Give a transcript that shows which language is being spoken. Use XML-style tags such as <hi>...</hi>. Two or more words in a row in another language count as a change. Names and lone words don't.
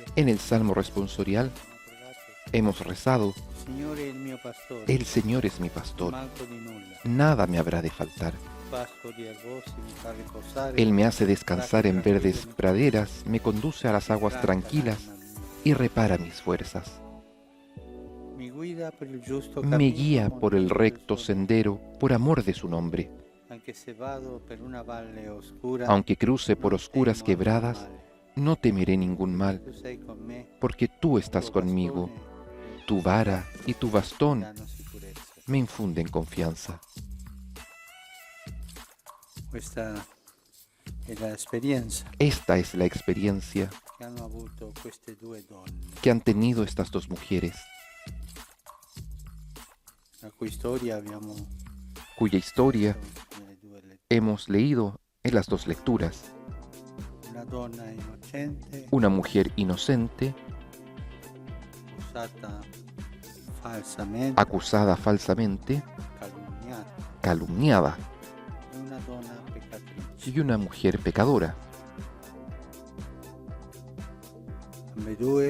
<es>En el Salmo responsorial</es> <it>abbiamo pregato,</it> <es>hemos rezado:</es> <it>il Signore è il mio pastore,</it> <es>el Señor es mi</es> <it>non</it> <es>pastor,</es> <it>manco di nulla.</it> <es>nada me habrá de faltar.</es> <it>Pascoli erbosi mi fa riposare,</it> <es>Él me hace descansar en verdes praderas, me conduce a las aguas</es> <it>idrata</it> <es>tranquilas</es> <it>l'anima mia.</it> <es>y repara mis fuerzas.</es> <it>Mi guida per il giusto</it> <es>Me</es> <it>cammino,</it> <es>guía por el</es> <it>motivo del</it> <es>recto</es> <it>suo</it> <es>sendero por amor de su nombre.</es> <it>nome. Anche se vado per una valle oscura,</it> <es>Aunque cruce por</es> <it>non</it> <es>oscuras</es> <it>temo</it> <es>quebradas,</es> <it>alcun male.</it> <es>no temeré ningún mal,</es> <it>Tu sei con me,</it> <es>porque tú estás</es> <it>tuo</it> <es>conmigo.</es> <it>bastone</it> <es>Tu vara y tu bastón</es> <it>danno sicurezza.</it> <es>me infunden confianza.</es> <it>Questa è l'esperienza</it> <es>Esta es la experiencia</es> <it>che hanno avuto queste due donne,</it> <es>que han tenido estas dos mujeres,</es> <it>la cui storia abbiamo</it> <es>cuya historia</es> <it>letto nelle due letture.</it> <es>hemos leído en las dos lecturas.</es> <it>Una donna innocente,</it> <es>Una mujer inocente,</es> <it>accusata falsamente,</it> <es>acusada falsamente,</es> <it>calunniata,</it> <es>calumniada,</es> <it>e una donna peccatrice.</it> <es>y una mujer pecadora.</es> <it>Ambedue</it>